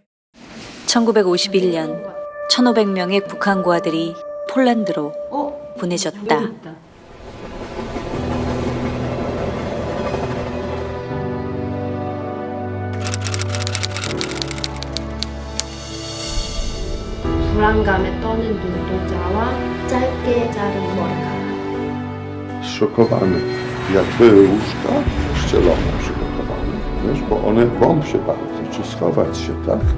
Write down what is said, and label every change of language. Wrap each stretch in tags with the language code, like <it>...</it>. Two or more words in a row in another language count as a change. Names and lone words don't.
<ko>1951년 1,500명의 북한 고아들이 폴란드로 보내졌다. 불안감에 떠는 눈동자와 짧게 자른 머리카락.</ko> <pl>Szokowane. Jakby łóżka ścielone przygotowane. Wiesz, bo one bomb się bardzo, czy schować się, tak?</pl>